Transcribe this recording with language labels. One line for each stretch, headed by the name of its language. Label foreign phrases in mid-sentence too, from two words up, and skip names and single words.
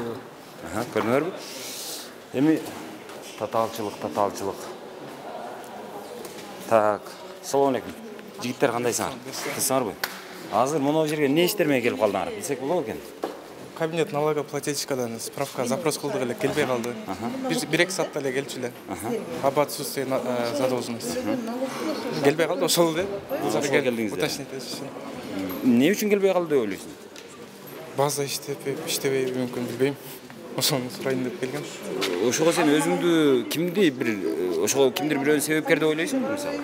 Kyrgyz: Көрдүңөрбү? Эми татаалчылык. Так,
Arabic: سلام عليكم.
Kyrgyz: Жигиттер кандайсыңар? Кызсыңарбы? Азыр мына жерге эмне иштер менен келип калдыңар? Билсек болобу экен?
Russian: Кабинет налогоплательщикадан справка запрос
Kyrgyz: кылдык эле, келбей калды. 1-2 саатта эле келчү эле.
Russian: Об отсутствии задолженности.
Kyrgyz: Келбей калды, ошол эле. Ошол келдиңиз. Уточнить этиш. Эмне үчүн келбей калды деп ойлойсуң? База иштебей мүмкүн билбейм. Ошону сурайын деп келгем. Ошого сен өзүңдү кимдир бирөөнү себепкер деп ойлойсуңбу мисалы?